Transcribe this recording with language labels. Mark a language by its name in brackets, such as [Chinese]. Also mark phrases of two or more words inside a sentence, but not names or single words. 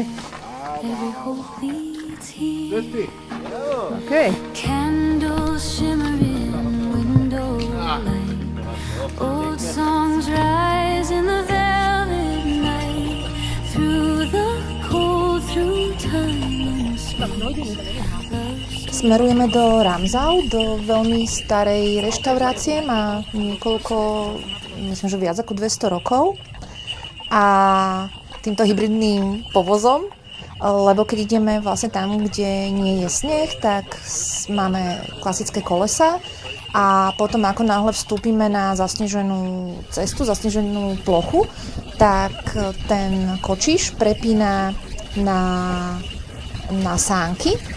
[English] every hope leads here. Okay. Candles shimmer in window light. Old songs rise in the velvet night. Through the cold, through time and space. [Slovak] Smerujeme do Ramsau, do veľmi starej reštaurácie, má niekoľko, myslím, že viac ako 200 rokov. A týmto hybridným povozom, lebo keď ideme vlastne tam, kde nie je sneh, tak máme klasické kolesa a potom ako náhle vstúpime na zasneženú cestu, zasneženú plochu, tak ten kočiš prepína na sánky.